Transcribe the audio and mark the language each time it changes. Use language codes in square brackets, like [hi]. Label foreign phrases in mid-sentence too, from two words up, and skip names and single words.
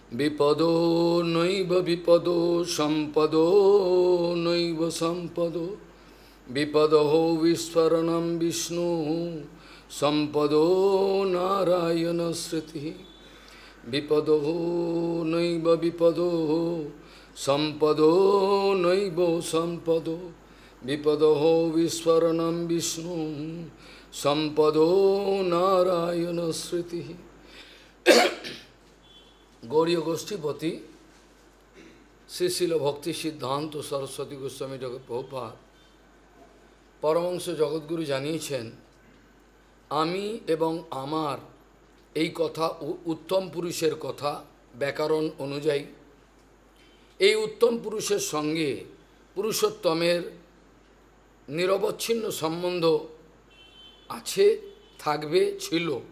[sa] विपदो नैव विपदो संपदो नैव संपदो विपदो विस्फरणं विष्णु संपदो नारायण श्रुति विपदो नैव विपदो संपदो नैव संपदो विपदो विस्फरणं विष्णु संपदो नारायण श्रुति। [bn] गौड़ीय गोष्ठीपति श्री शिल भक्ति सिद्धांत सरस्वती गोस्वामी जगत प्रभुपाद परमहंस जगद्गुरु জানিয়েছেন আমি এবং আমার এই কথা উত্তম পুরুষের কথা ব্যাকরণ অনুযায়ী এই উত্তম পুরুষের সঙ্গে পুরুষোত্তমের নিরবচ্ছিন্ন সম্বন্ধ আছে, থাকবে, ছিল।